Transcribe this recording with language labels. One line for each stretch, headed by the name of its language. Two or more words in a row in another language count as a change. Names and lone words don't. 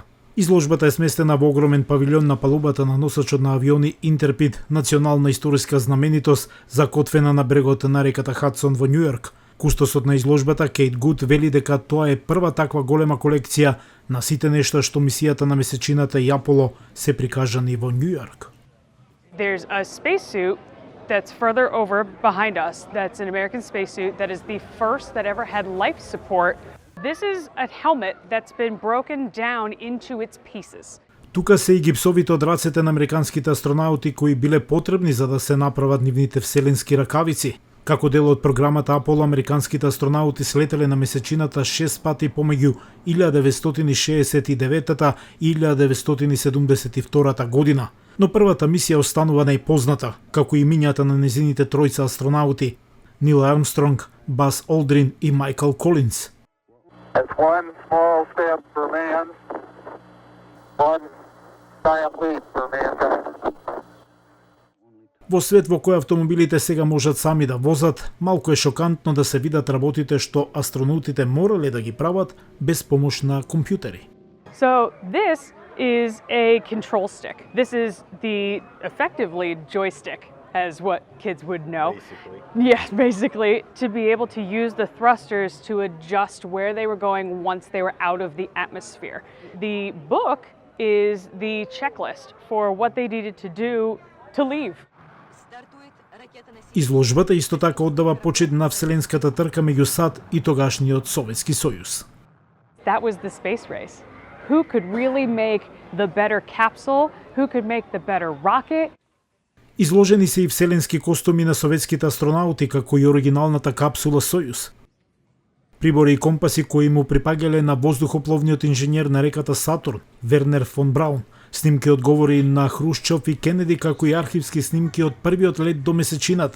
Macedonian: Изложбата е сместена во огромен павилјон на палубата на носачот на авиони Интерпит, национална историска знаменитост закотвена на брегот на реката Хадсон во Њујорк. Кустосот на изложбата Кейт Гуд вели дека тоа е прва таква голема колекција на сите нешта што мисијата на месечината и Аполо се прикажани во Њујорк.
English: There's a spacesuit that's further over behind us. That's an American spacesuit that is the first that ever had life support. This is a helmet that's been broken down into its pieces.
Macedonian: Тука се и гипсовите од рацете на американските астронаути кои биле потребни за да се направат нивните вселенски ракавици. Како дел од програмата Аполо, американските астронаути слетеле на месечината 6 пати помеѓу 1969 и 1972 година. Но првата мисија останува најпозната, како и имињата на незините тројца астронаути – Нил Армстронг, Бас Олдрин и Майкл Колинс.
English: It's one small step for man, one giant leap for mankind.
Macedonian: Во свет во кој автомобилите сега можат сами да возат, малку е шокантно да се видат работите што астронаутите морале да ги прават без помош на компјутери.
English: So this is a control stick. This is the effectively joystick, as what kids would know. Basically. Yes, basically, to be able to use the thrusters to adjust where they were going once they were out of the atmosphere. The book is the checklist for what they needed to do to leave.
Macedonian: Изложбата исто така оддава почит на вселенската трка меѓу САД и тогашниот Советски сојуз.
English: That was the space race. Who could really make the better capsule? Who could make the better rocket?
Macedonian: Изложени се и вселенски костуми на советските астронаути, како и оригиналната капсула Сојуз. Прибори и компаси кои му припаѓале на воздухопловниот инженер на реката Сатурн, Вернер фон Браун, снимки одговори на Хрушчов и Кенеди, како и архивски снимки од првиот лет до месечината.